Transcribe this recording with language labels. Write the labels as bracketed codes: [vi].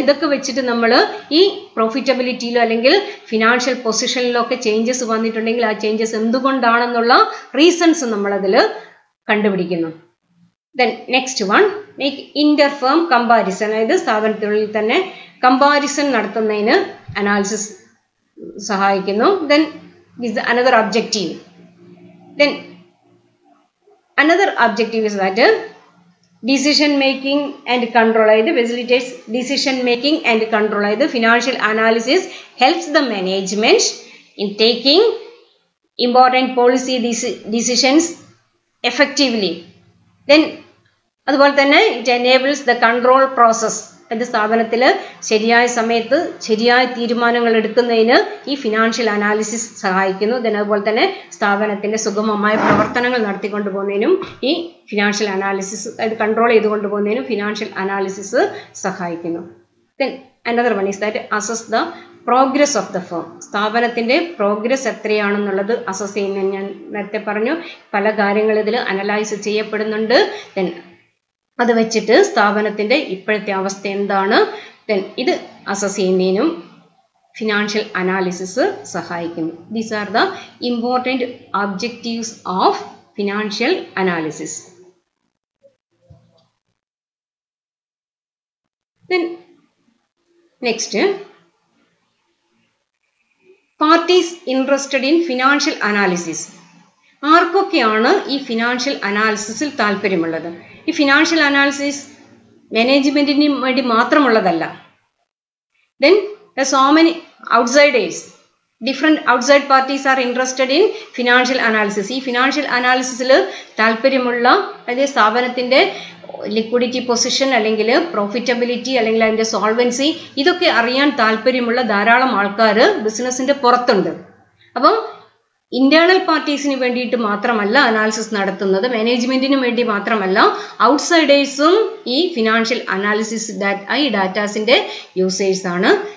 [ml] ഇതൊക്കെ വെച്ചിട്ട് നമ്മൾ ഈ പ്രോഫിറ്റബിലിറ്റിയിലോ അല്ലെങ്കിൽ ഫിനാൻഷ്യൽ പൊസിഷനിലോ ഒക്കെ ചേഞ്ചസ് വന്നിട്ടുണ്ടെങ്കിൽ ആ ചേഞ്ചസ് എന്തുകൊണ്ടാണെന്നുള്ള റീസൺസ് നമ്മളതിൽ കണ്ടുപിടിക്കുന്നു. [en] Then next one, make inter firm comparison. [ml] അതായത് സ്ഥാപനത്തിനുള്ളിൽ തന്നെ കമ്പാരിസൺ നടത്തുന്നതിന് അനാലിസിസ് സഹായിക്കുന്നു. [en] Then is another objective. Then another objective is that decision making and control. It facilitates decision making and control. The financial analysis helps the management in taking important policy decisions effectively. Then [ml] അതുപോലെ തന്നെ [en] it enables the control process. [ml] അത് സ്ഥാപനത്തിൽ ശരിയായ സമയത്ത് ശരിയായ തീരുമാനങ്ങൾ എടുക്കുന്നതിന് ഈ ഫിനാൻഷ്യൽ അനാലിസിസ് സഹായിക്കുന്നു. അതുപോലെ തന്നെ സ്ഥാപനത്തിന്റെ സുഗമമായ പ്രവർത്തനങ്ങൾ നടത്തിക്കൊണ്ടു പോകുന്നതിനും ഈ ഫിനാൻഷ്യൽ അനാലിസിസ്, അത് കൺട്രോൾ ചെയ്തുകൊണ്ട് പോകുന്നതിനും ഫിനാൻഷ്യൽ അനാലിസിസ് സഹായിക്കുന്നു. [en] Then another one is that assess the progress of the firm. [ml] സ്ഥാപനത്തിന്റെ പ്രോഗ്രസ് എത്രയാണെന്നുള്ളത് അസസ് ചെയ്യുന്നതിന് ഞാൻ നേരത്തെ പറഞ്ഞു, പല കാര്യങ്ങൾ ഇതിൽ അനലൈസ് ചെയ്യപ്പെടുന്നുണ്ട്. ദെൻ അത് വെച്ചിട്ട് സ്ഥാപനത്തിന്റെ ഇപ്പോഴത്തെ അവസ്ഥ എന്താണ്, ദെൻ ഇത് അസസ് ചെയ്യുന്നതിനും ഫിനാൻഷ്യൽ അനാലിസിസ് സഹായിക്കുന്നു. [en] These are the important objectives of financial analysis. Then next, parties interested in financial analysis. [ml] ആർക്കൊക്കെയാണ് ഈ ഫിനാൻഷ്യൽ അനാലിസിസിൽ താല്പര്യമുള്ളത്? ഈ ഫിനാൻഷ്യൽ അനാലിസിസ് മാനേജ്മെന്റിന് വേണ്ടി മാത്രമുള്ളതല്ല. [en] Then so many outsiders, different outside parties are interested in financial analysis. [ml] ഈ financial അനാലിസിസിൽ താല്പര്യമുള്ള, അതായത് സ്ഥാപനത്തിന്റെ ലിക്വിഡിറ്റി പൊസിഷൻ അല്ലെങ്കിൽ പ്രോഫിറ്റബിലിറ്റി അല്ലെങ്കിൽ അതിന്റെ സോൾവൻസി, ഇതൊക്കെ അറിയാൻ താല്പര്യമുള്ള ധാരാളം ആൾക്കാർ ബിസിനസിന്റെ പുറത്തുണ്ട്. അപ്പം ഇന്റേണൽ പാർട്ടീസിന് വേണ്ടിയിട്ട് മാത്രമല്ല അനാലിസിസ് നടത്തുന്നത്, മാനേജ്മെന്റിന് വേണ്ടി മാത്രമല്ല, ഔട്ട്സൈഡേഴ്സും ഈ ഫിനാൻഷ്യൽ അനാലിസിസ് ഈ ഡാറ്റാസിന്റെ യൂസേഴ്സ് ആണ്.